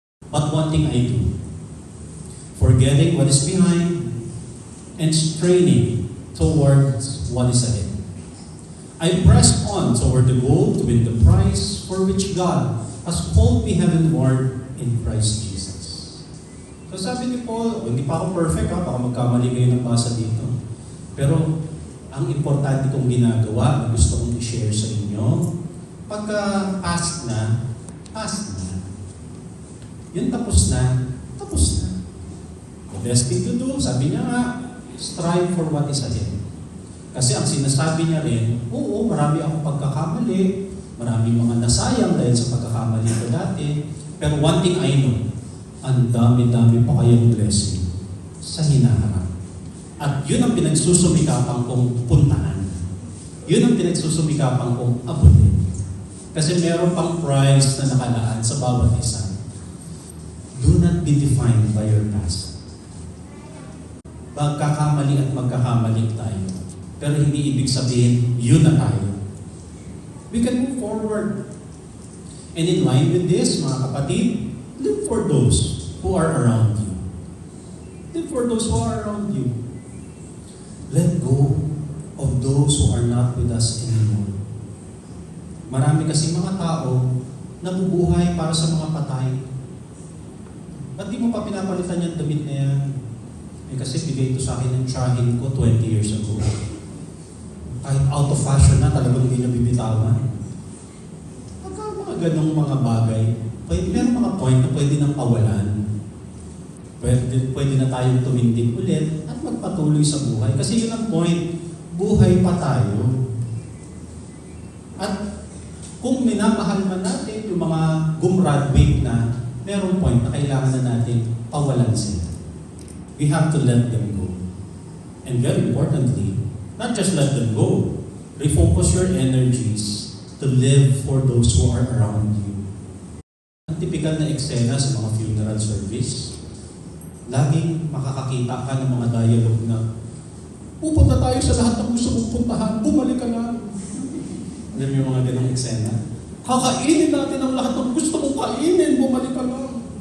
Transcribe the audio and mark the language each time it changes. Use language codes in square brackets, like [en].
[en] But one thing I do, forgetting what is behind and straining towards what is ahead. I press on toward the goal to win the prize for which God has called me heavenward in Christ Jesus. [tl] So sabi ni Paul, hindi pa ako perfect ha, baka magkamali kayo ng basa dito. Pero ang importante kong ginagawa na gusto kong i-share sa inyo, pagka past na, yun tapos na. [en] The best thing to do, [tl] sabi niya nga, [en] strive for what is ahead. [tl] Kasi ang sinasabi niya rin, oo, marami akong pagkakamali, marami mga nasayang dahil sa pagkakamali ko dati, pero [en] one thing I know, [tl] ang dami-dami pa kayong blessing sa hinaharap. At yun ang pinagsusumikapan kong puntahan. Yun ang pinagsusumikapan kong abutin. Kasi meron pang prize na nakalaan sa bawat isa. [en] Do not be defined by your past. [tl] Magkakamali at magkakamali tayo. Pero hindi ibig sabihin, yun na tayo. [en] We can move forward. And in line with this, [tl] mga kapatid, [en] live for those who are around you. Live for those who are around you. Let go of those who are not with us anymore. [tl] Marami kasi mga tao nabubuhay para sa mga patay. Ba't di mo pa pinapalitan yung damit na yan? Kasi bigay ito sa akin ng tsahin ko 20 years ago. Kahit [en] out of fashion [tl] na, talagang hindi na bibitawan. Pagka mga ganong mga bagay, meron mga point na pwede nang pawalan. Pwede na tayong tumindig ulit at magpatuloy sa buhay. Kasi yun ang point, buhay pa tayo. At kung minamahal man natin yung mga gumraduate na, merong point na kailangan na natin pawalan sila. [en] We have to let them go. And very importantly, not just let them go, refocus your energies to live for those who are around you. [tl] Ang typical na eksena sa mga funeral service, laging makakakita ka ng mga dialogue na, pupunta tayo sa lahat ng gusto mong puntahan, bumalik ka lang. Alam mo yung mga ganong eksena? Kakainin natin ang lahat ng gusto mong kainin, bumalik ka lang.